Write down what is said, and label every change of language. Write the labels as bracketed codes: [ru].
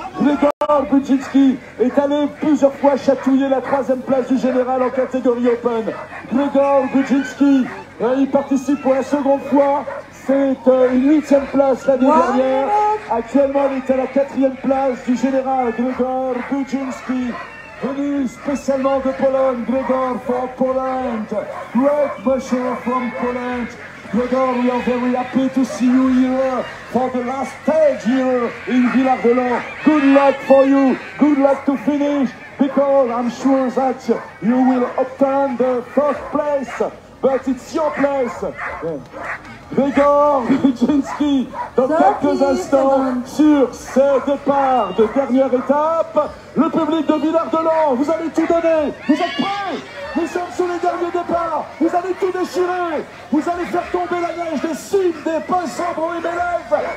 [fr] Grzegorz Budzinski est allé plusieurs fois chatouiller la 3e place du général en catégorie Open. Grzegorz Budzinski, il participe pour la 2e fois. C'est une 8e place l'année dernière. Actuellement, il est à la 4e place du général Grzegorz Budzinski. Venu spécialement de Pologne, Grzegorz [en] for Poland. Great musher from Poland. Grzegorz, we are very happy to see you here for the last stage here in Villard-de-Lans. Good luck for you. Good luck to finish, because I'm sure that you will obtain the 1st place, but it's your place. [fr] Grzegorz Budzinski, dans quelques instants, sur ce départ de dernière étape. Le public de Villard-de-Lans, vous allez tout donner. Vous êtes prêts? Nous sommes sur les derniers départs. Vous allez tout déchirer. Vous allez faire tomber la neige des cimes, des pinceaux et mes lèvres.